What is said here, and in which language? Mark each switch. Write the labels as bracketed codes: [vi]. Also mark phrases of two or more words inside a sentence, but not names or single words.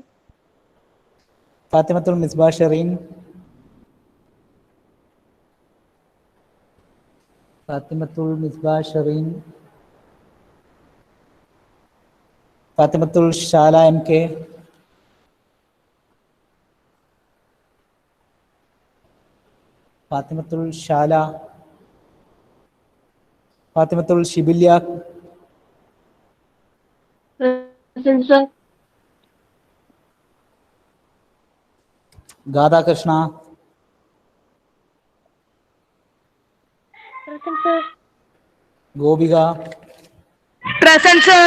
[en] Fatimatul Misbah Shireen, Fatimatul Misbah Shireen, Fatimatul Shala MK, Fatimatul Shala, Fatimatul Shibilya, Present, sir. Gada Krishna, Present, sir. Gobika, Present, sir.